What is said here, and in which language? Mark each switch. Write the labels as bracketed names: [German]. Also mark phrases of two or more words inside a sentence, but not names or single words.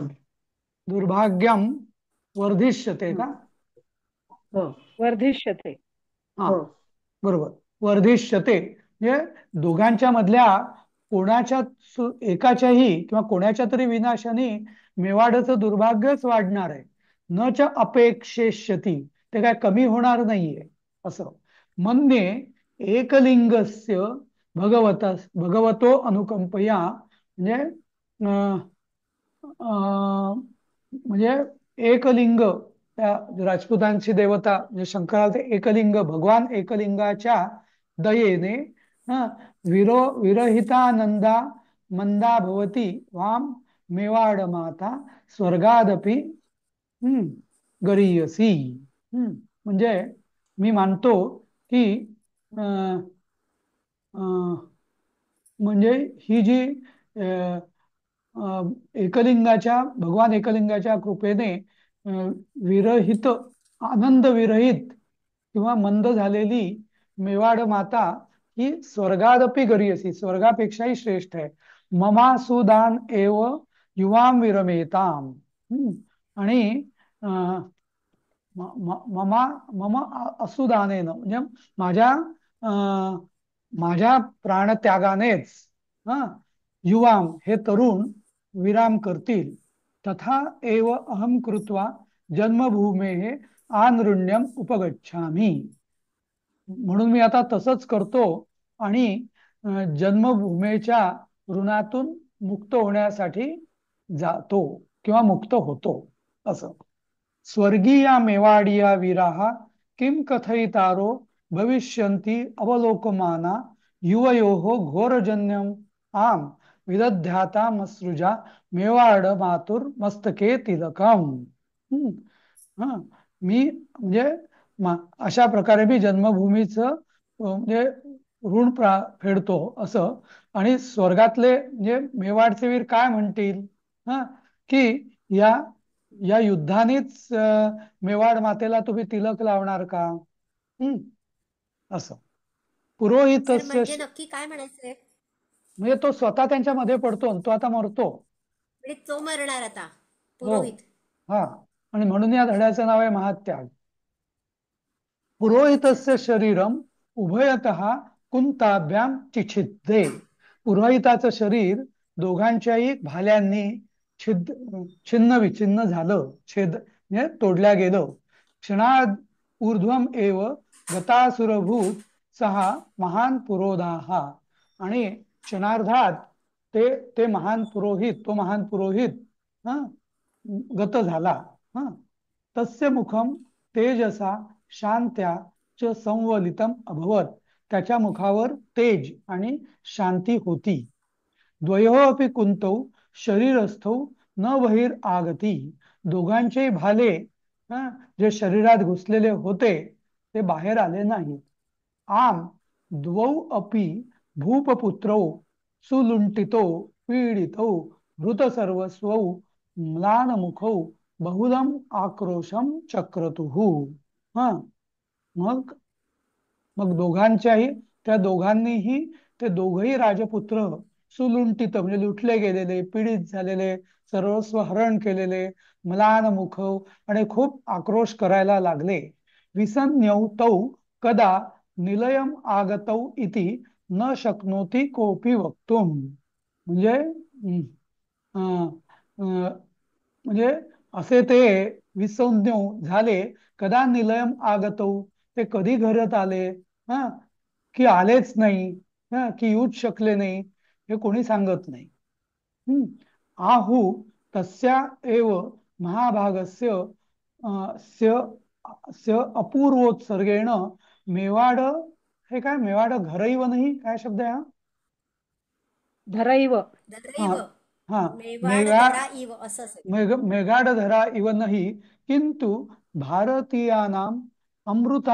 [Sanskrit] दुर्भाग्यम वर्धिष्यते का? वर्धिष्यते. [Marathi] बरोबर, वर्धिष्यते म्हणजे दोघांच्या मधल्या एकाच्याही किंवा कोणाच्या तरी विनाशाने मेवाडचं दुर्भाग्यच वाढणार आहे. [Sanskrit] न च अपेक्षेष्यती [Marathi] ते काय कमी होणार नाहीये असं. [Sanskrit] मन्ये एकलिंगस्य भगवतो अनुकंपया [Marathi] म्हणजे एकलिंग त्या राजपुतांची देवता म्हणजे शंकराला ते एकलिंग भगवान एकलिंगाच्या दयेने [Sanskrit] विरहितानंदा मंदा भवती वाम मेवाड माता स्वर्गादपि गरीयसी. [Marathi] म्हणजे मी मानतो की म्हणजे ही जी भगवान एकलिंगाच्या कृपेने विरहित आनंद विरहित किंवा मंद झालेली मेवाड माता ही [Sanskrit] स्वर्गादपि गरीयसी [Marathi] स्वर्गापेक्षाही श्रेष्ठ आहे. [Sanskrit] ममा सुदान एव युवाम विरमेताम. [Marathi] आणि [Sanskrit] मम असुदानेन [Marathi] म्हणजे माझ्या प्राणत्यागानेच युवाम हे तरुण विराम करतील. [Sanskrit] तथा एव अहम कृत्वा जन्मभूमे आनृण्यम उपगच्छामी. [Marathi] म्हणून मी आता तसंच करतो आणि जन्मभूमीच्या ऋणातून मुक्त होण्यासाठी जातो किंवा मुक्त होतो असं. [Sanskrit] स्वर्गीया मेवाडिया वीराः किं कथयितारो भविष्यन्ति अवलोकमाना युवयोः घोरजन्यम आम विदध्याता मसृजा मेवाड मातुर मस्तके तिलकम. [Marathi] हा, मी म्हणजे अशा प्रकारे मी जन्मभूमीचं म्हणजे ऋण फेडतो असं. आणि स्वर्गातले म्हणजे मेवाडचे वीर काय म्हणतील, हा, की या या युद्धानेच मेवाड मातेला तुम्ही तिलक लावणार का, असं. सर पुरोहितस्य म्हणजे नक्की काय म्हणायचंय? म्हणजे तो स्वतः त्यांच्या मध्ये पडतो आणि तो आता मरतो. म्हणजे तो मरणार आता हो, पुरोहित. हा. आणि म्हणून या धड्याचं नाव आहे महात्याग. [Sanskrit] पुरोहितस्य शरीरम उभयतः कुंताभ्याम चिछिद्दे. [Marathi] पुरोहिताचं शरीर दोघांच्याही भाल्यांनी छिन्न विछिन्न झालं, छेद म्हणजे तोडल्या गेलं. [Sanskrit] क्षणाद ऊर्ध्वम एव गतासुरभूत सहा महान पुरोधाहा. [Marathi] आणि क्षणार्धात ते महान पुरोहित, तो महान पुरोहित गत झाला. [Sanskrit] तस्य मुखम तेजसा शांत्या च संवलितम अभवत. [Marathi] त्याच्या मुखावर तेज आणि शांती होती. [Sanskrit] द्वयोः अपि कुंतौ शरीरस्थौ न बहिर आगती. [Marathi] दोघांचे भाले जे शरीरात घुसलेले होते ते बाहेर आले नाहीत. [Sanskrit] आम द्वौ अपि भूपपुत्रौ सुलुंटितो पीडितौ हृत सर्वस्वौ म्लानमुखौ बहुलम आक्रोशम चक्रतुः. [Marathi] मग त्या दोघांनीही ते दोघही राजपुत्र सुलुंटित म्हणजे लुटले गेलेले, पीडित झालेले, सर्वस्व हरण केलेले, म्लानमुख आणि खूप आक्रोश करायला लागले. [Sanskrit] विसन्यौ तौ कदा निलयम आगतौ इति न शक्नोति कोपी वक्तुम. [Marathi] म्हणजे असे ते विसंज्ञ झाले. [Sanskrit] कदा निलयम आगतौ, [Marathi] ते कधी घरात आले, की आलेच नाही, की येऊच शकले नाही, हे कोणी सांगत नाही. [Sanskrit] आहु तस्या एव महाभागस्य अपूर्वोत्सर्गेण मेवाड. [Marathi] हे काय मेवाड घरैव नाही, काय शब्द आहे हा? धरैव. धरैव. हा, मेवाड [Sanskrit] धरा इव [Marathi] असं असेल. [Sanskrit] मेघाड धरा इव नाही किंतु भारतीयानाम अमृता